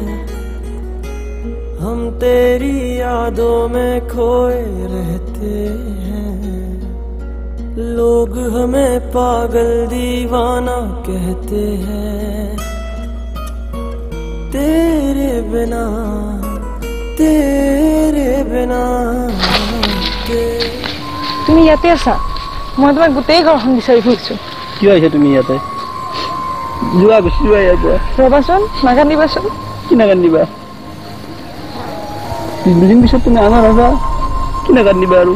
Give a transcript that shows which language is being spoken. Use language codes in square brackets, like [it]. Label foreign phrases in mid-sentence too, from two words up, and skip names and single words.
[hi] हम तेरी यादों में खोए रहते हैं, लोग हमें पागल दीवाना कहते हैं। तेरे बिना [as] তুমি ইয়াতে আছা? মই তোমাক গোটেই ঘৰখন বিচাৰি ফুৰিছো। কি হৈছে তুমি ইয়াতে? যোৱা গুচি যোৱা ইয়াৰ পৰা। ৰবাচোন, নাকান্দিবাচোন। কি নাকান্দিবা? দুদিন পিছত তুমি আমাৰ হ'বা, কি নাকান্দিবা আৰু?